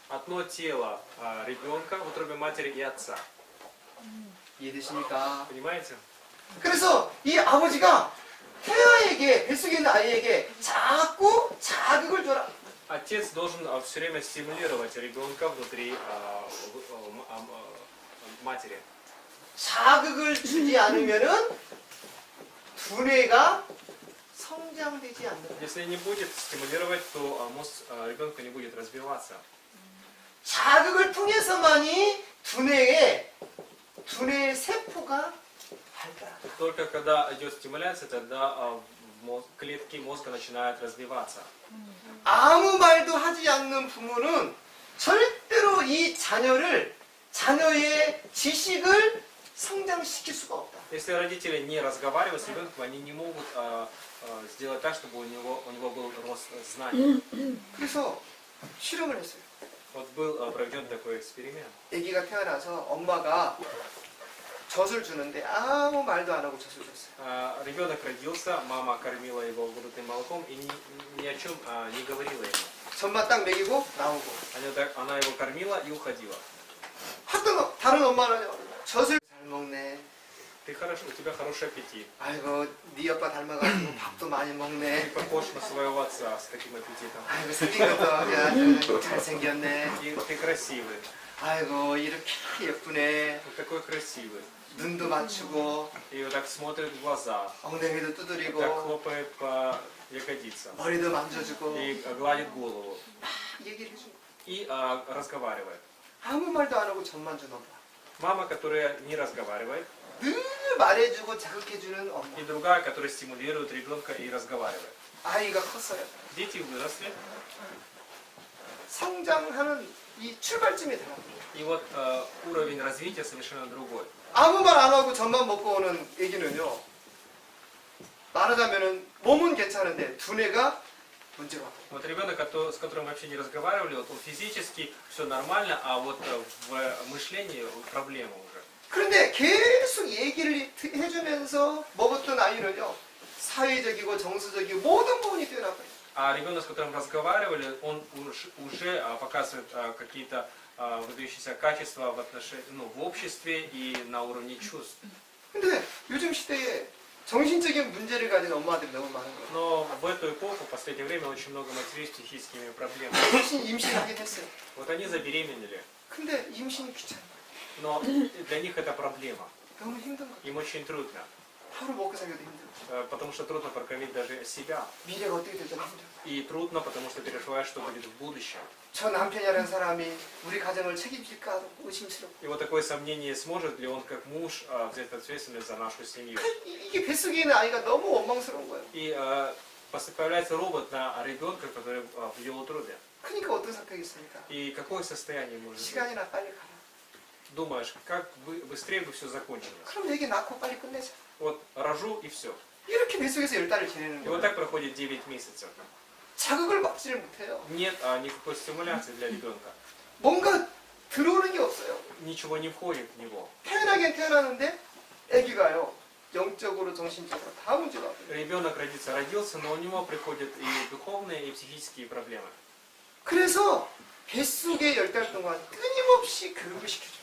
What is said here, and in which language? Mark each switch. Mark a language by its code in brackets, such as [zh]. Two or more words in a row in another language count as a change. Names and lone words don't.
[ru] Одно тело ребенка в утробе матери и отца. [ko] 이해되십니까? [ru] Понимаете? [ko] 그래서 이 아버지가 태아에게 뱃속에 있는 아이에게 자꾸 자극을 줘라. [ru] Отец должен все время стимулировать ребенка внутри матери. [ko] 자극을 주지 않으면은 두뇌가 성장되지 않는다. [ru] Если не будет стимулировать, то мозг ребенка не будет развиваться. [ko] 자극을 통해서만이 두뇌의 세포가 발달한다. [ru] Только когда идет стимуляция, тогда клетки мозга начинают развиваться. [ko] 아무 말도 하지 않는 부모는 절대로 이 자녀의 지식을 성장시킬 수가 없다. [ru] Если родители не разговаривают с ребенком, они не могут сделать так, чтобы у него был рост знаний. [ko] 그래서 실험을 했어요. [ru] Вот был проведен такой эксперимент. [ko] 아기가 태어나서 엄마가 젖을 주는데 아무 말도 안 하고 젖을 줬어요. [ru] Ребенок родился, мама кормила его грудным молоком и ни о чем не говорила ему. [ko] 젖만 딱 먹이고 나오고. [ru] Она его кормила и уходила. [ko] 다른 엄마는요. 젖을 잘 먹네. [ru] Ты хорошо, у тебя хороший аппетит. [ko] 아이고 네 아빠 닮아가지고 밥도 많이 [ru] Ты [ko] 먹네. [ru] похож на своего отца с таким аппетитом. [ko] 아이고 생긴 것도 야, 잘생겼네. [ru] И ты красивый. [ko] 아이고 이렇게 예쁘네. [ru] Вот такой красивый. [ko] 눈도 맞추고 [ru] И вот так смотрит в глаза. [ko] 엉덩이도 [ru] Так [ko] 두드리고 [ru] хлопает по ягодицам. [ko] 머리도 만져주고 [ru] И гладит голову. [ko] 얘기를 해주고 [ru] И разговаривает. [ko] 아무 말도 안 하고 젖만 주는 엄마. [ru] Мама, которая не разговаривает. [ko] 늘 말해주고 자극해주는 엄마. [ru] И другая, которая стимулирует ребенка и разговаривает. [ko] 아이가 컸어요. [ru] Дети выросли. [ko] 성장하는 이 출발점이 달라요. [ru] И вот уровень развития совершенно другой. [ko] 아무 말 안 하고 젖만 먹고 오는 애기는요. 말하자면은 몸은 괜찮은데 두뇌가 문제가 와요. [ru] Вот ребенок, с которым мы вообще не разговаривали, вот он физически все нормально, а вот в мышлении проблема уже. [ko] 그런데 계속 얘기를 해주면서 먹었던 아이는요. 사회적이고 정서적이고 모든 부분이 뛰어나고요. [ru] А ребенок, с которым разговаривали, он уже показывает какие-то выдающиеся качества в отношении, в обществе и на уровне чувств. [ko] 근데 요즘 시대에 정신적인 문제를 가진 엄마들이 너무 많은 거예요. [ru] Но в эту эпоху, в последнее время, очень много матерей с психическими проблемами. [ko] 임신하게 됐어요. [ru] Вот они забеременели, [ko] 근데 임신이 귀찮아요. [ru] но для них это проблема. [ko] 너무 힘든 거예요. [ru] Им очень трудно, [ko] 하루 먹고 살기도 힘들고 [ru] потому что трудно прокормить даже себя. [ko] 미래가 어떻게 될지 힘들고 [ru] И трудно, потому что переживаешь, что будет в будущем. [ko] 저 남편이라는 사람이 우리 가정을 책임질까 의심스럽고 [ru] И вот такое сомнение, сможет ли он как муж взять ответственность за нашу семью. [ko] 이게 뱃속에 있는 아이가 너무 원망스러운 거예요. [ru] И появляется робот на ребенка, который в его утробе. [ko] 그러니까 어떤 생각이 있습니까? [ru] И какое состояние может быть? [ko] 시간이나 빨리 가라. [ru] Думаешь, как бы быстрее бы все закончилось. [ko] 그럼 애기 낳고 빨리 끝내자. [ru] Вот рожу и все. [ko] 이렇게 뱃속에서 10달을 지내는 [ru] И вот [ko] 거예요. [ru] так проходит 9 месяцев. [ko] 자극을 받지를 못해요. [ru] Нет никакой стимуляции для ребенка. [ko] 뭔가 들어오는 게 없어요. [ru] Ничего не входит в него. [ko] 태어나긴 태어나는데 애기가요. 영적으로 정신적으로 다 문제가 와요. [ru] Ребенок родился, но у него приходят и духовные, и психические проблемы. [ko] 그래서 뱃속에 10달 동안 끊임없이 교육을 시켜줘요.